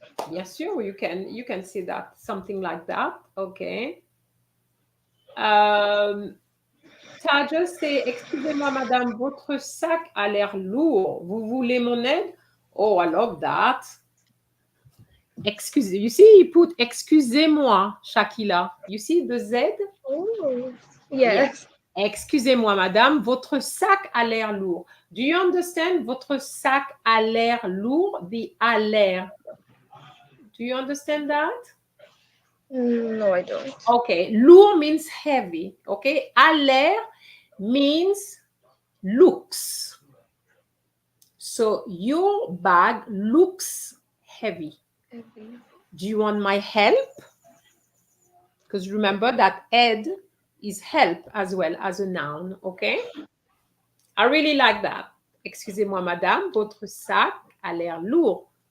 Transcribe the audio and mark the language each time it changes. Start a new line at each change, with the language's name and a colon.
French: Bien sûr,
English: you can say that, something like that. Okay.
French: Taja, c'est excusez-moi, madame, votre sac a l'air lourd. Vous voulez mon aide?
English: Oh, I love that. Excusez, you see, he put excusez-moi, Shakila. You see the Z? Oh. Yes. Yeah.
French: Excusez-moi, madame, votre sac a l'air lourd.
English: Do you understand?
French: Votre sac a l'air lourd, the a l'air.
English: Do you understand that? No, I don't. Okay, lourd means heavy. Okay, a l'air means looks. So your bag looks heavy. Heavy. Do you want my help? Because remember that aide is help as well as a noun, okay? I really like that.
French: Excusez-moi, madame, votre sac a l'air lourd.